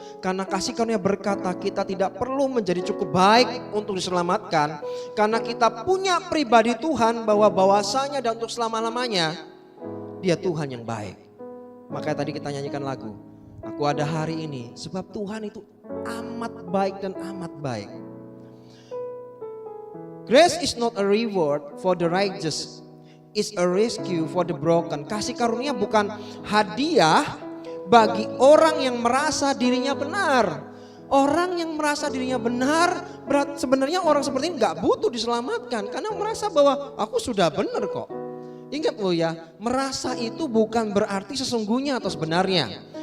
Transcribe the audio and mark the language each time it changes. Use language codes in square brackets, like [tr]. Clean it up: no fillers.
[id] Karena kasih karunia berkata kita tidak perlu menjadi cukup baik untuk diselamatkan. Karena kita punya pribadi Tuhan bahwasanya dan untuk selama-lamanya Dia Tuhan yang baik. Makanya tadi kita nyanyikan lagu, aku ada hari ini sebab Tuhan itu amat baik dan amat baik. [en] Grace is not a reward for the righteous, is a rescue for the broken. [id] Kasih karunia bukan hadiah bagi orang yang merasa dirinya benar. Orang yang merasa dirinya benar, sebenarnya orang seperti ini gak butuh diselamatkan. Karena merasa bahwa aku sudah benar kok. Ingat loh ya, merasa itu bukan berarti sesungguhnya atau sebenarnya.